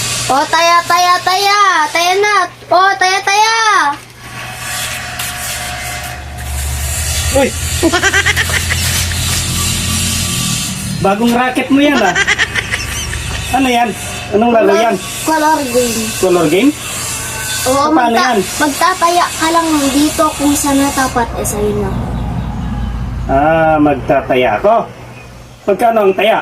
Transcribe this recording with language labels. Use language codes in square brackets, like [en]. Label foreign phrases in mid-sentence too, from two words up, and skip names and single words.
[tl] Oh, taya, taya, taya. Taya na. Oh, taya, taya. Uy! Bagong racket mo yan ah. Ano yan? Anong laro yan? Color game. Color game? Oo, Paano yan? magtataya ka lang dito kung saan natapat. Sa'yo na. Ah, magtataya ako. Magkano ang taya?